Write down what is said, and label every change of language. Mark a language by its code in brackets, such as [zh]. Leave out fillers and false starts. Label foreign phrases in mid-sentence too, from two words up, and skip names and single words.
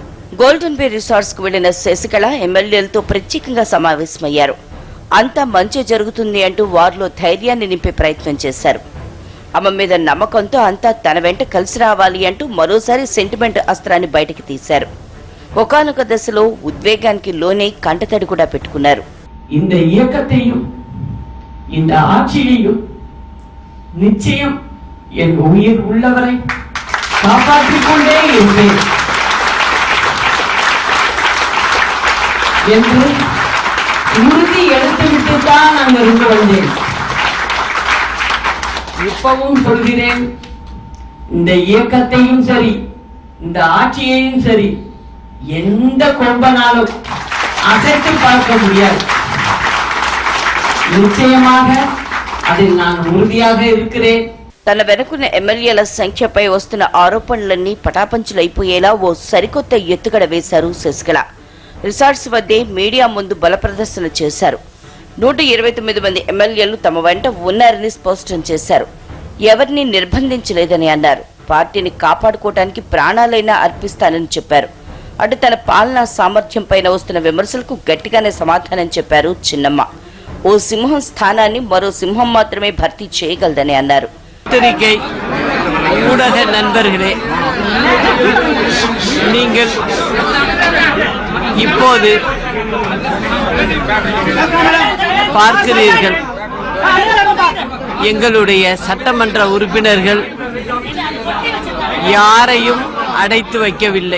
[te] గోల్డెన్ బే రిసార్ట్స్ కు వెళ్లిన శశికళ ఎమ్మెల్యేలతో ప్రత్యేకంగా సమావేశమయ్యారు. అంతా మంచి జరుగుతుంది అంటూ వారిలో ధైర్యాన్ని నింపే ప్రయత్నం చేశారు. ఆమె మీద నమ్మకంతో అంతా తన వెంట కలిసి రావాలి అంటూ మరోసారి సెంటిమెంట్ అస్త్రాన్ని బయటికి తీశారు. ఒకానొక దశలో ఉద్వేగానికి లోనే కంటతడి కూడా పెట్టుకున్నారు. [ta] இந்த இயக்கத்தையும் இந்த ஆட்சியையும் நிச்சயம் என் உயிர் உள்ளவரை காப்பாற்றிக் கொண்டே இருப்பேன் என்று உறுதி எடுத்துவிட்டுத்தான் நான் இருந்து வந்தேன். இப்பவும் சொல்கிறேன், இந்த இயக்கத்தையும் சரி இந்த ஆட்சியையும் சரி எந்த கொம்பனாலும் அசைத்து பார்க்க முடியாது. నిశ్చయமாக அதில் நான் உறுதியாக இருக்கிறேன். [te] తన వెనుకున్న ఎమ్మెల్యేల సంఖ్యపై వస్తున్న ఆరోపణలన్నీ పటాపంచులైపోయేలా ఓ సరికొత్త ఎత్తుగడ వేశారు శశికళ. రిసార్ట్స్ వద్దే మీడియా ముందు బల ప్రదర్శన చేశారు. 129 మంది ఎమ్మెల్యేలు తమ వెంట ఉన్నారని స్పష్టం చేశారు. ఎవరిని నిర్బంధించలేదని అన్నారు. పార్టీని కాపాడుకోవడానికి ప్రాణాలైనా అర్పిస్తానని చెప్పారు. అటు తన పాలనా సామర్థ్యం పైన వస్తున్న విమర్శలకు గట్టిగానే సమాధానం చెప్పారు చిన్నమ్మ. ఓ సింహం స్థానాన్ని మరో సింహం మాత్రమే భర్తీ చేయగలదని అన్నారు. [ta] ஊடக நண்பர்களே, நீங்கள் இப்போது பார்க்கிறீர்கள், எங்களுடைய சட்டமன்ற உறுப்பினர்கள் யாரையும் அடைத்து வைக்கவில்லை.